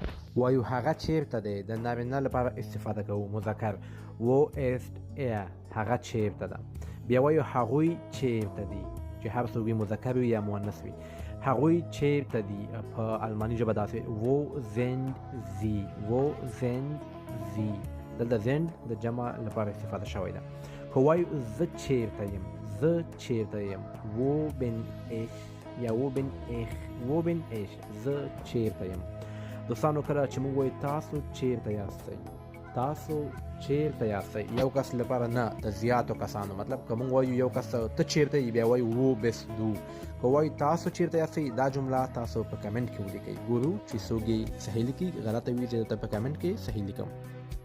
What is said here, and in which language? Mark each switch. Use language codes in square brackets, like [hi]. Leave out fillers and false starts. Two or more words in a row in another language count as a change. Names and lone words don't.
[ps] وایو هغه چیرته دی، د نارینه لپاره استفاده کوو مذکر و است ا، هغه چیرته ده. بیا وایو هغوی چیرته دي، چې هر څوک وي مذکر وي یا مؤنث وي. هغوی چیرته دي په الماني ژبه داسې [de] wo sind sie، wo sind sie. [ps] دلته زند د جمع لپاره استفاده شوی ده. که وایو زه چیرته یم، زه چیرته یم، [de] wo bin ich یا wo bin ich، wo bin ich، [ps] زه چیرته یم. دوستانو کله چې موږ وایو تاسو چیرته یاستئ، تاسو چیرته یاستئ، یو کس لپاره نه، د زیاتو کسانو. مطلب که موږ وایو یو کس ته چیرته یې، بیا وایو [de] wo bist du. [ps] که وایو تاسو چیرته یاستئ، دا جمله تاسو په کمنټ کې ولیکئ. ګورو چې څوک یې صحیح لیکي، غلطه وي زه درته په کمنټ کې صحیح لیکم.